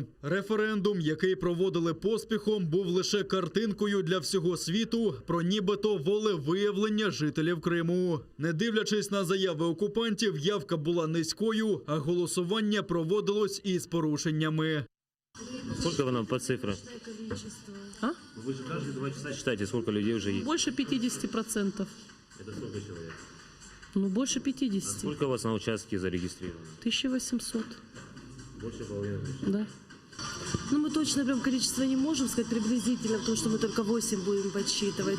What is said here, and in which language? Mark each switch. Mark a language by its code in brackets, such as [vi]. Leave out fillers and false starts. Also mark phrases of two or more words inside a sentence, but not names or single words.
[uk] Референдум, який проводили поспіхом, був лише картинкою для всього світу про нібито волевиявлення жителів Криму. Не дивлячись на заяви окупантів, явка була низькою, а голосування проводилось із порушеннями. [ru] Сколько вы нам по цифрам? А? Вы же каждые 2 часа считаете, сколько людей уже есть? Больше 50%. Это сколько человек? Ну, больше 50. А сколько у вас на участке зарегистрировано? 1800. Больше половины. Да. Ну, мы точно прям количество не можем сказать приблизительно, потому что мы только 8 будем подсчитывать.